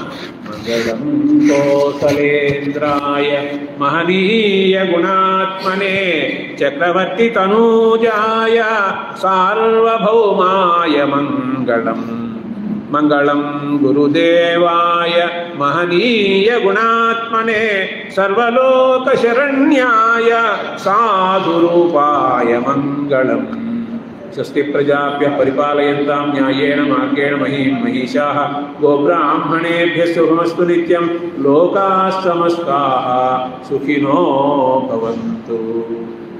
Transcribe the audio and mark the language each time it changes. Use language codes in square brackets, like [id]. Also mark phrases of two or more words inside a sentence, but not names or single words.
[sa] మంగళం కోసలేంద్రాయ మహనీయ గుణాత్మనే చక్రవర్తి తనూజాయ సార్వభౌమాయ మంగళం. మంగళం గురుదేవాయ మహనీయ గుణాత్మనే సర్వలోక శరణ్యాయ సాధురూపాయ మంగళం. స్వస్తి ప్రజాభ్యః పరిపాలయంతాం న్యాయేన మార్గేణ మహీం మహిషాః గోబ్రాహ్మణేభ్యः శుభమస్తు నిత్యం. లోకాః సమస్తాః సుఖినో భవంతు.